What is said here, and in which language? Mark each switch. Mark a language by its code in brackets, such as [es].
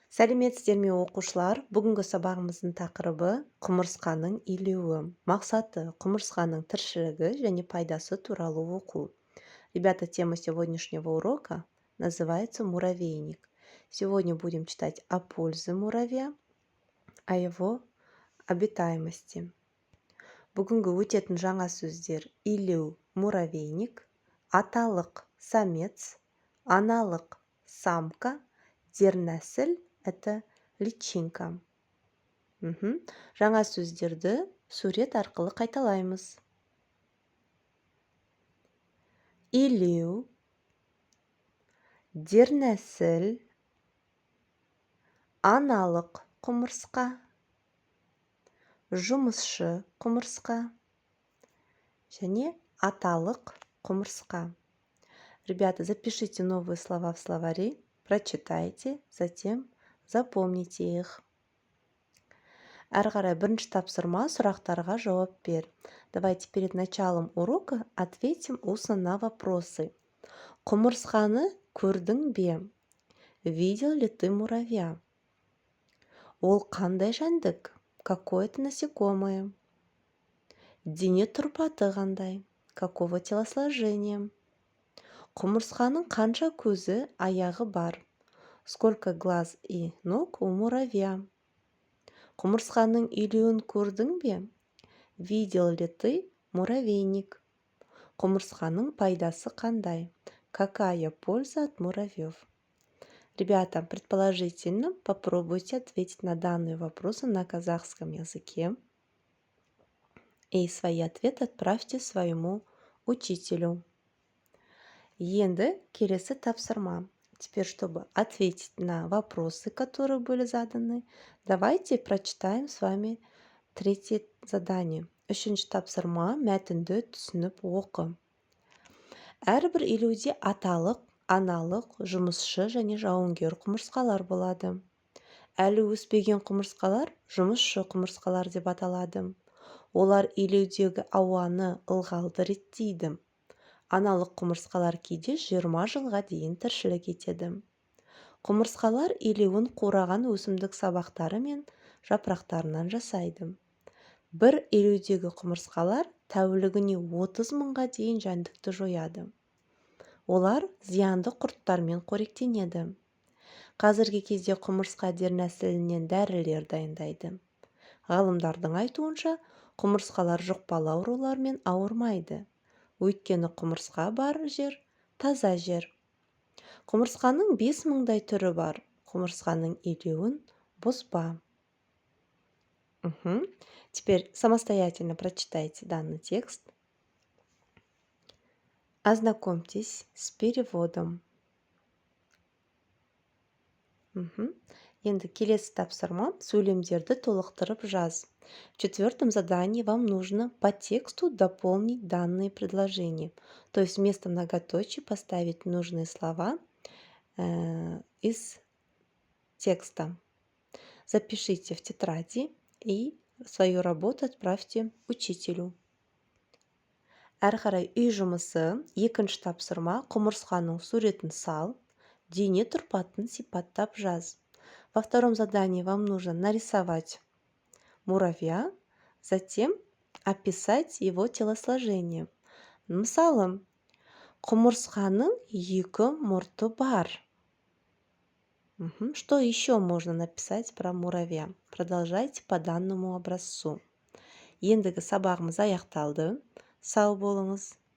[kk] Сәлеметсіздер ме оқушылар? Бүгінгі сабағымыздың тақырыбы құмырсқаның илеуі. Мақсаты құмырсқаның тіршілігі және пайдасы туралы оқу. [ru] Ребята, тема сегодняшнего урока называется муравейник. Сегодня будем читать о пользе муравья, о его обитаемости. [kk] Бүгінгі өтетін жаңа сөздер: илеу – муравейник, аталық – самец, аналық – самка, дернәсіл – это личинка. Жаңа сөздерді сурет арқылы қайталаймыз. Илеу, дернәсіл, аналық құмырсқа, жұмысшы құмырсқа және аталық құмырсқа. [ru] Ребята, запишите новые слова в словаре, прочитайте, затем запомните их. [kk] Әрі қарай бірінші тапсырма: сұрақтарға жауап бер. [ru] Давайте перед началом урока ответим устно на вопросы. [kk] Құмырсқаны көрдің бе? [ru] Видел ли ты муравья? [kk] Ол қандай жәндік? [ru] Какое это насекомое? [kk] Дене тұрпаты қандай? [ru] Какого телосложения? [kk] Құмырсқаның қанша көзі, аяғы бар? [ru] Сколько глаз и ног у муравья? [kk] Құмырсқаның илеуін көрдің бе? [ru] Видел ли ты муравейник? [kk] Құмырсқаның пайдасы қандай? [ru] Какая польза от муравьев? Ребята, предположительно попробуйте ответить на данные вопросы на казахском языке и свои ответы отправьте своему учителю. [kk] Енді келесі тапсырма. [ru] Теперь, чтобы ответить на вопросы, которые были заданы, давайте прочитаем с вами третье задание. [kk] Үшінші тапсырма: мәтінді түсініп оқы. Әрбір илеуде аталық, аналық, жұмысшы және жауынгер құмырсқалар болады. Әлі өспеген құмырсқалар жұмысшы құмырсқалар деп аталады. Олар илеудегі ауаны ылғалды реттейді. Аналық құмырсқалар кейде 20 жылға дейін тіршілік етеді. Құмырсқалар илеуін қураған өсімдік сабақтары мен жапырақтарынан жасайды. Бір илеудегі құмырсқалар тәулігіне 30 мыңға дейін жәндікті жояды. Олар зиянды құрттармен қоректенеді. Қазіргі кезде құмырсқа дернәсілінен дәрілер дайындайды. Ғалымдардың айтуынша, құмырсқалар жұқпалы аурулармен ауырмайды. Өйткені құмырсқа бар жер таза жер. Құмырсқаның 5000-дай түрі бар. Құмырсқаның илеуін бұзба. [ru] Теперь самостоятельно прочитайте данный текст. Ознакомьтесь с переводом. [kk] Енді келесі тапсырма: сөйлемдерді толықтырып жаз. [ru] В четвертом задании вам нужно по тексту дополнить данные предложения. То есть вместо многоточий поставить нужные слова из текста. Запишите в тетради и свою работу отправьте учителю. [kk] Әрі қарай үй жұмысы. Екінші тапсырма: құмырсқаның суретін сал, дене тұрпатын сипаттап жаз. [ru] Во втором задании вам нужно нарисовать муравья, затем описать его телосложение. [kk] Мысалы, құмырсқаның 2 мұрты бар. [ru] Что еще можно написать про муравья? Продолжайте по данному образцу. [kk] Ендігі сабағымыз аяқталды. Сау болыңыз.